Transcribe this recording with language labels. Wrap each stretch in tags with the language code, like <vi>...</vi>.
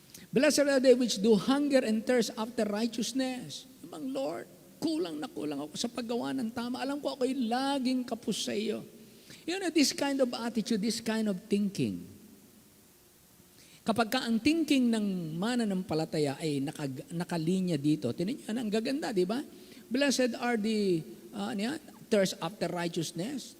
<en>Blessed are they which do hunger and thirst after righteousness.</en> <tl>Amang Lord, kulang ako sa paggawa ng tama. Alam ko ako'y laging kapos sa iyo.</tl> <en>You know, this kind of attitude, this kind of thinking.</en> <tl>Kapag ka ang thinking ng mananampalataya ay nakalinya dito, tinan niyo, ang gaganda, di ba?</tl> <en>Blessed are the thirst after righteousness.</en>